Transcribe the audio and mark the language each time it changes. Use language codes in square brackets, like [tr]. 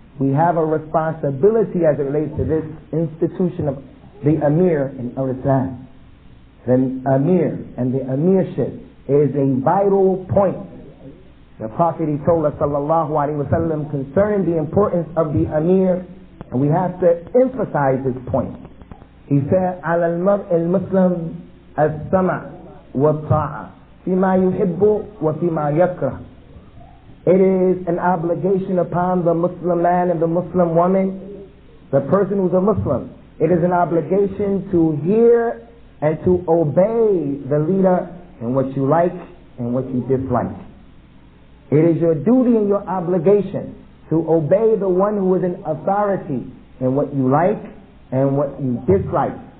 [en] We have a responsibility as it relates to this institution of the Amir in Al-Islam. The Amir and the Amirship is a vital point. The Prophet, he told us sallallahu alaihi wasallam concerning the importance of the Amir, And we have to emphasize this point. He said, [ar] على المرء المسلم السمع والطاعة فيما يحب وفيما يكره. [en] It is an obligation upon the Muslim man and the Muslim woman, the person who's a Muslim. It is an obligation to hear and to obey the leader in what you like and what you dislike. It is your duty and your obligation to obey the one who is in authority in what you like and what you dislike.